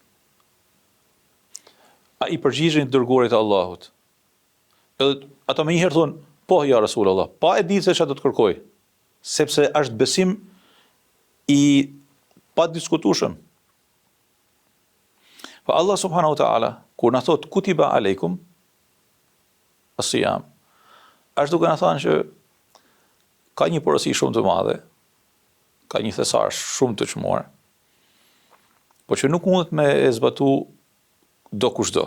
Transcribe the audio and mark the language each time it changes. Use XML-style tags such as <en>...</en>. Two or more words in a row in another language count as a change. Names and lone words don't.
<sq>A i përgjigjen dërguarit të Allahut. Edhe ata më njëherë thonë, po</sq> <ar>يا رسول الله,</ar> <sq>pa e ditë se çfarë do të kërkoj, sepse është besim i pa diskutueshëm.</sq> <ar>Pa الله سبحانه وتعالى,</ar> <sq>kur na thot</sq> <ar>كتب عليكم الصيام,</ar> <sq>është duke na thënë që ka një porosi shumë të madhe, ka një thesar shumë të çmuar, po që nuk mundet me e zbatu do kushdo.</sq>